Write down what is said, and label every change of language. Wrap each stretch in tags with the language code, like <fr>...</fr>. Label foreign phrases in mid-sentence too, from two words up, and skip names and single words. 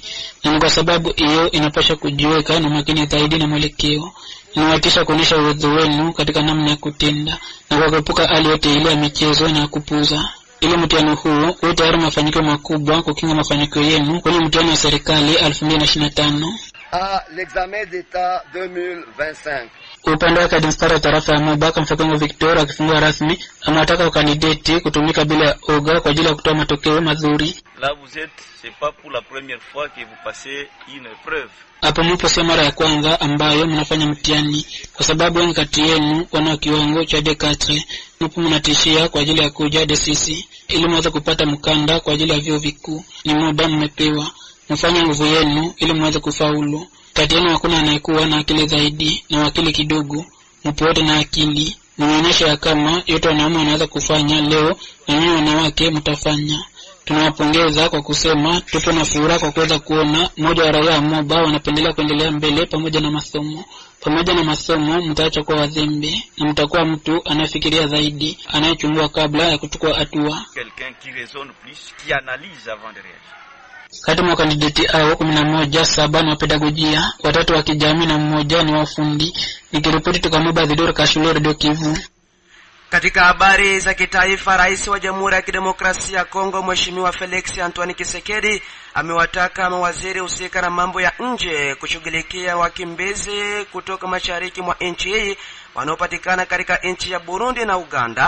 <sw>Na kwa sababu hiyo inapaswa kujiweka na makini zaidi na mwelekeo. Inawatisha kuonesha uwezo wenu katika namna ya kutenda na kwa kuepuka hali yote ile ya michezo na kupuza. Ili mtihani huo uwe tayari mafanikio makubwa kukinga mafanikio yenu kwenye mtihani wa serikali 2025.</sw> <fr>L'examen d'État 2025.</fr> <sw>Upande wa Inspector wa tarafa ya Mubaka Mfakongo Victor akifungua rasmi amewataka wakandidati kutumika bila oga kwa ajili ya kutoa matokeo mazuri.</sw> <fr>Là vous êtes, c'est pas pour la première fois que vous passez une épreuve.</fr> <sw>Hapo mpo si mara ya kwanza ambayo mnafanya mtihani kwa sababu wengi kati yenu wana kiwango cha D4. Mpo mnatishia kwa ajili ya kuja D6 ili mweze kupata mkanda kwa ajili ya vyuo vikuu. Ni muda mmepewa. Mfanye nguvu yenu ili mweze kufaulu. Kati yenu hakuna anayekuwa na akili zaidi na akili kidogo. Mpo wote na akili. Mnaonyesha kama yote wanaume wanaweza kufanya leo na nyinyi wanawake mtafanya. Tunawapongeza kwa kusema tupo na furaha kwa kuweza kuona mmoja wa raia Moba wanapendelea kuendelea mbele pamoja na masomo. Pamoja na masomo mtaacha kwa wazembe na mtakuwa mtu anafikiria zaidi, anayechungua kabla ya kuchukua hatua.</sw> <fr>Quelqu'un qui raisonne plus, qui analyse avant de réagir.</fr> <sw>Kati mwa kandidati hao 11 7 ni wa pedagojia, 3 wa kijamii na 1 ni wa ufundi. Nikiripoti toka Moba Zidoro Kashule Radio Kivu. Katika habari za kitaifa, Rais wa Jamhuri ya Kidemokrasia ya Kongo Mheshimiwa Felix Antoine Tshisekedi amewataka mawaziri husika na mambo ya nje kushughulikia wakimbizi kutoka mashariki mwa nchi hii wanaopatikana katika nchi ya Burundi na Uganda.</sw>